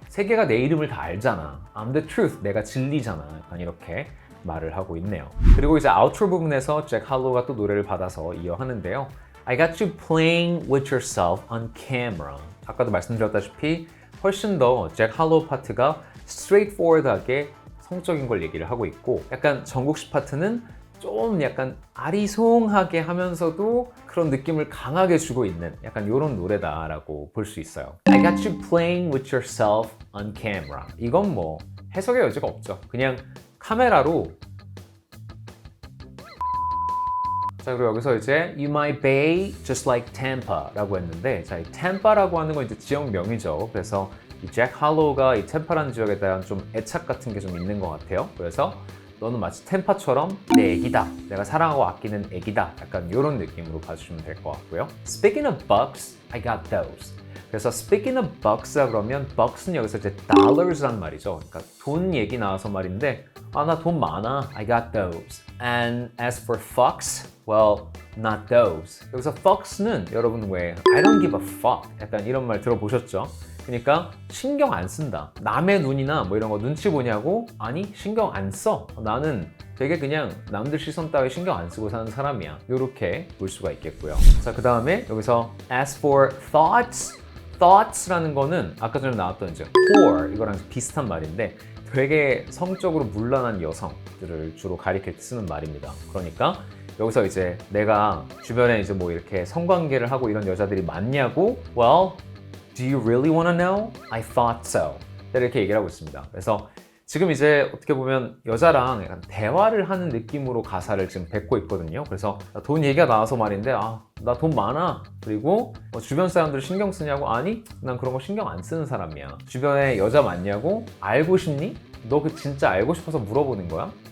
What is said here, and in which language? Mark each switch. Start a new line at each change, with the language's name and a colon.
Korean: 세계가 내 이름을 다 알잖아.
English: I'm the truth.
Korean: 내가 진리잖아. 약간 이렇게 말을 하고 있네요. 그리고 이제 아우트로 부분에서 잭 할로우가 또 노래를 받아서 이어하는데요.
English: I got you playing with yourself on camera.
Korean: 아까도 말씀드렸다시피 훨씬 더 잭 할로우 파트가 straightforward하게 성적인 걸 얘기를 하고 있고 약간 정국 씨 파트는 좀 약간 아리송하게 하면서도 그런 느낌을 강하게 주고 있는 약간 이런 노래다라고 볼 수 있어요.
English: I got you playing with yourself on camera.
Korean: 이건 뭐 해석의 여지가 없죠. 그냥 카메라로 자 그리고 여기서 이제
English: You might bay just like Tampa
Korean: 라고 했는데 자 이 Tampa라고 하는 건 이제 지역명이죠. 그래서 이 잭 할로우가 이 템파라는 지역에 대한 좀 애착 같은 게 좀 있는 것 같아요. 그래서 너는 마치 템파처럼 내 애기다. 내가 사랑하고 아끼는 애기다. 약간 이런 느낌으로 봐주시면 될 것 같고요.
English: Speaking of bucks, I got those.
Korean: 그래서
English: speaking of bucks
Korean: 라 그러면 bucks는 여기서 이제 dollars란 말이죠. 그러니까 돈 얘기 나와서 말인데 나 돈 많아.
English: I got those. And as for fucks, well, not those.
Korean: 여기서 fucks는 여러분 왜
English: I don't give a fuck
Korean: 약간 이런 말 들어보셨죠? 그러니까 신경 안 쓴다. 남의 눈이나 뭐 이런 거 눈치 보냐고? 아니 신경 안 써. 나는 되게 그냥 남들 시선 따위 신경 안 쓰고 사는 사람이야. 이렇게 볼 수가 있겠고요. 자, 그 다음에 여기서
English: as for thoughts
Korean: 라는 거는 아까 전에 나왔던 이제 whore 이거랑 비슷한 말인데 되게 성적으로 문란한 여성들을 주로 가리킬 때 쓰는 말입니다. 그러니까 여기서 이제 내가 주변에 이제 뭐 이렇게 성관계를 하고 이런 여자들이 많냐고?
English: Well, do you really want to know? I thought so.
Korean: 이렇게 얘기를 하고 있습니다. 그래서 지금 이제 어떻게 보면 여자랑 약간 대화를 하는 느낌으로 가사를 지금 뱉고 있거든요. 그래서 돈 얘기가 나와서 말인데 나 돈 많아. 그리고 주변 사람들 신경 쓰냐고? 아니, 난 그런 거 신경 안 쓰는 사람이야. 주변에 여자 많냐고? 알고 싶니? 너 그 진짜 알고 싶어서 물어보는 거야?